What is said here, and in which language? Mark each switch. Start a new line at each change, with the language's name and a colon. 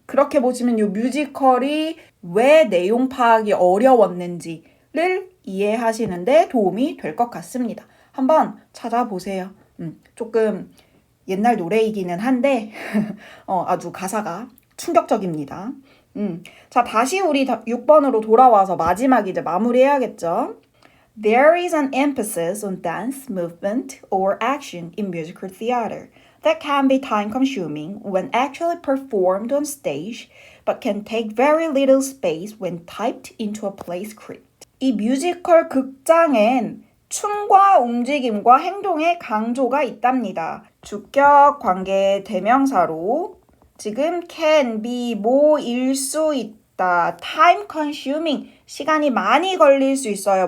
Korean: 그렇게 보시면 이 뮤지컬이 왜 내용 파악이 어려웠는지를 이해하시는데 도움이 될 것 같습니다. 한번 찾아보세요. 조금 옛날 노래이기는 한데 아주 가사가 충격적입니다. 자, 다시 우리 6번으로 돌아와서 마지막 이제 마무리해야겠죠.
English: There is an emphasis on dance, movement, or action in musical theater that can be time-consuming when actually performed on stage, but can take very little space when typed into a play script.
Korean: 이 뮤지컬 극장엔 춤과 움직임과 행동의 강조가 있답니다. 주격 관계 대명사로 지금 can be 뭐일 수 있다. time consuming 시간이 많이 걸릴 수 있어요.